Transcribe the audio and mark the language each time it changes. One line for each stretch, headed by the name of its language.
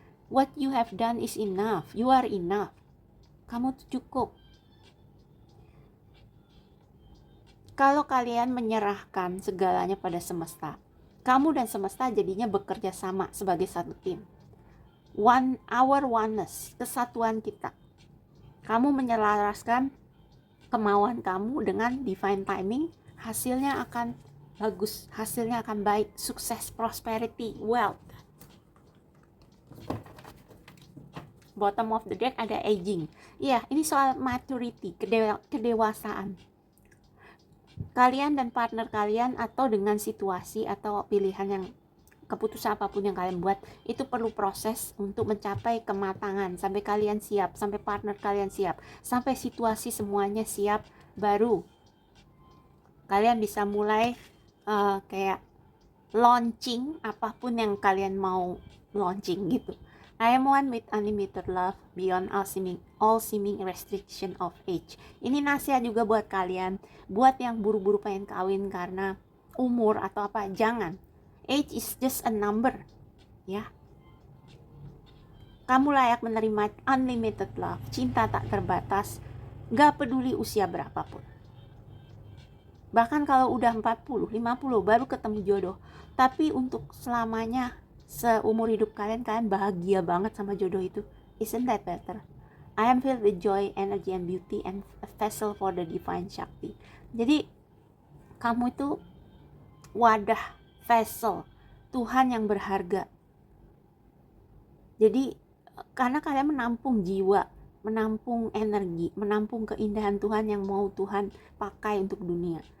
English: What you have done is enough, you are enough,
Indonesian: kamu tuh cukup. Kalau kalian menyerahkan segalanya pada semesta, kamu dan semesta jadinya bekerja sama sebagai satu tim.
English: Our oneness,
Indonesian: kesatuan kita. Kamu menyelaraskan kemauan kamu dengan divine timing, hasilnya akan bagus, hasilnya akan baik, sukses,
English: prosperity, wealth. Bottom of the deck ada aging.
Indonesian: Iya, ini soal maturity, kedewasaan. Kalian dan partner kalian atau dengan situasi atau pilihan yang keputusan apapun yang kalian buat itu perlu proses untuk mencapai kematangan, sampai kalian siap, sampai partner kalian siap, sampai situasi semuanya siap, baru kalian bisa mulai kayak launching apapun yang kalian mau launching gitu.
English: I am one with unlimited love beyond all seeming restriction of age.
Indonesian: Ini nasihat juga buat kalian, buat yang buru-buru pengen kawin karena umur atau apa, jangan.
English: Age is just a number,
Indonesian: ya. Kamu layak menerima
English: unlimited love,
Indonesian: cinta tak terbatas, gak peduli usia berapapun. Bahkan kalau udah 40, 50 baru ketemu jodoh, tapi untuk selamanya, seumur hidup kalian bahagia banget sama jodoh itu.
English: Isn't that better? I am filled with joy, energy, and beauty, and a vessel for the divine Shakti.
Indonesian: Jadi kamu itu wadah, vessel Tuhan yang berharga. Jadi karena kalian menampung jiwa, menampung energi, menampung keindahan Tuhan yang mau Tuhan pakai untuk dunia.